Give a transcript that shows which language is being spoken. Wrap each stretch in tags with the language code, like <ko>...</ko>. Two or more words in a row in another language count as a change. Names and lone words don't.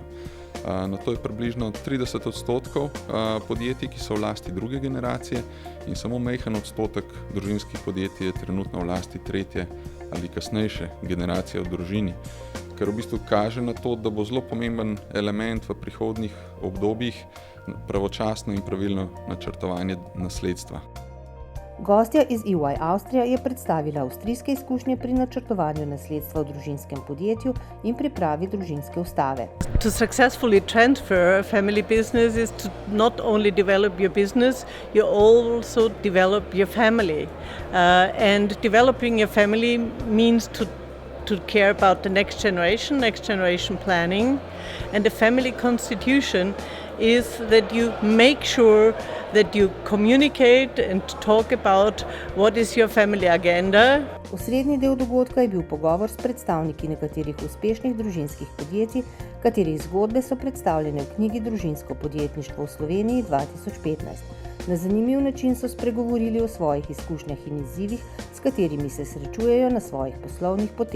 <sl>Na to je približno 30% podjetij, ki so v lasti druge generacije in samo majhen odstotek družinskih podjetij je trenutno v lasti tretje ali kasnejše generacije v družini, kar v bistvu kaže na to, da bo zelo pomemben element v prihodnjih obdobjih pravočasno in pravilno načrtovanje nasledstva. Gostja iz EY Avstrija je predstavila avstrijske izkušnje pri načrtovanju nasledstva v družinskem podjetju in pripravi družinske ustave.</sl> <en>To successfully transfer a family business is to not only develop your business, you also develop your family. And developing your family means to care about the next generation planning. And the family constitution is that you make sure that you communicate and talk about what is your family agenda.</en> <sl>Osrednji del dogodka je bil pogovor s predstavniki nekaterih uspešnih družinskih podjetij, katerih zgodbe so predstavljene v knjigi Družinsko podjetništvo v Sloveniji 2015. Na zanimiv način so spregovorili o svojih izkušnjah in izzivih, s katerimi se srečujejo na svojih poslovnih poteh.</sl>